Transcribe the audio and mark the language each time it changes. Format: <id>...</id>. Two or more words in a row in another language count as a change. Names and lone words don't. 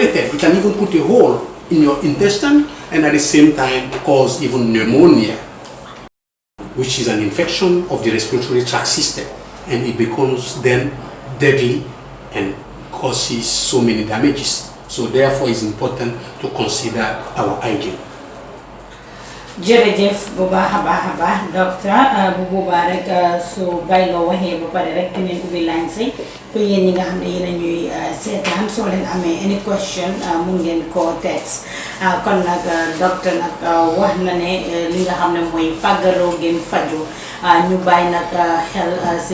<en>It can even put a hole in your intestine, and at the same time cause even pneumonia, which is an infection of the respiratory tract system, and it becomes then deadly and causes so many damages. So therefore it's important to consider our hygiene.</en> <wo>jërëjëf bu baax a baax docteur bu boobaa rek su bayloo waxee ba pare rek dinañ ubbi line si pour yéen ñi nga xam ne yéen a ñuy seetaan soo leen amee any question mun ngeen koo text kon nag docteur nag wax na ne li nga xam ne mooy fàggaloo ngeen faju ñu bàyyi nag xel si</wo>